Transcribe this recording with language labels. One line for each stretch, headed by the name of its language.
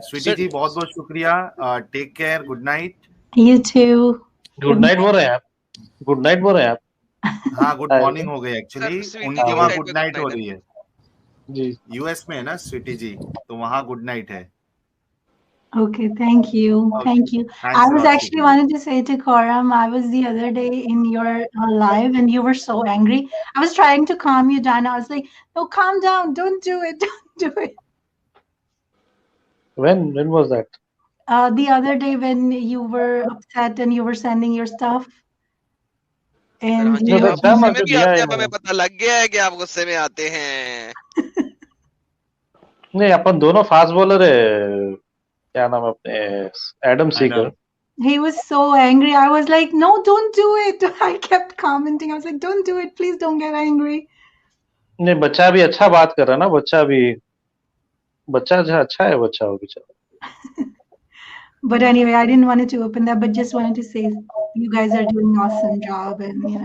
Urdu: Sweaty جی بہت بہت شکریہ, take care, good night.
English: You too.
Urdu: Good night بول رہے ہیں آپ, گڈ نائٹ بول رہے ہیں آپ. ہاں گڈ مارننگ ہو گئی ایکچولی, ان کے وہاں گڈ نائٹ ہو رہی ہے. جی یو ایس میں ہے نا سویٹی جی, تو وہاں گڈ نائٹ ہے.
English: Okay, thank you. Thank you. I was actually wanted to say to Khorram, I was the other day in your live and you were so angry. I was trying to calm you down. I was like, no, calm down. Don't do it. Don't do it. When was that? The other day when you were upset and you were sending your stuff. And you were
Urdu: ہمیں پتہ لگ گیا ہے کہ آپ غصے میں آتے ہیں. نہیں, اپن دونوں فاسٹ بولر ہے. کیا نام اپنے Adam Sikar.
English: He was so angry. I was like, no, don't do it. I kept commenting. I was like, don't do it. Please don't get angry.
Urdu: نہیں, بچہ بھی اچھا بات کر رہا ہے نا, بچہ اچھا ہے بچہ وہ بیچارہ.
English: But anyway, I didn't want to open that, but just wanted to say you guys are doing an awesome job, and